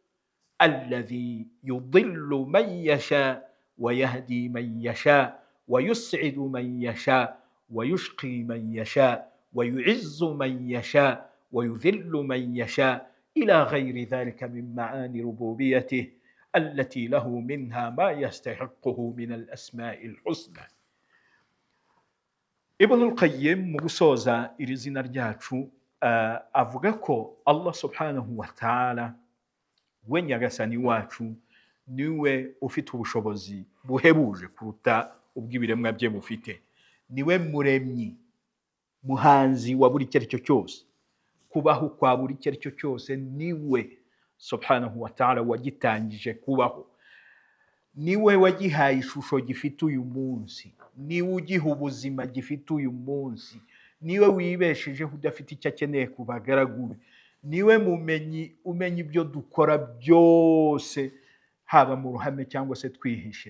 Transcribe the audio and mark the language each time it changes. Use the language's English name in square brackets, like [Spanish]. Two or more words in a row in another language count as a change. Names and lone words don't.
[Arabic] الذي يضل من يشاء ويهدي من يشاء ويسعد من يشاء ويشقي من يشاء ويعز من يشاء ويذل من يشاء إلى غير ذلك من معاني ربوبيته التي له منها ما يستحقه من الأسماء الحسنى. [Kinyarwanda] Ibn al-Qayyim mu gusoza iri zina ryacu avuga ko Allah [Arabic] سبحانه وتعالى [Kinyarwanda] we nyagasani wacu niwe ufite ubushobozi buhebuje kuruta ubw'ibiremwa bye bufite, niwe muremyi muhanzi wa buri cyari cyo cyose, kubaho kwa buri cyari cyo cyose niwe [Arabic] سبحانه وتعالى [Kinyarwanda] wagitangije kubaho, niwe wagihaye ishusho gifite uyu munsi, niwe ugiha ubuzima gifite uyu munsi, niwe wibeshejeho udafite icyo akeneye ku bagaragu be, niwe mumenyi umenya ibyo dukora byose haba mu ruhame cyangwa se twihishe.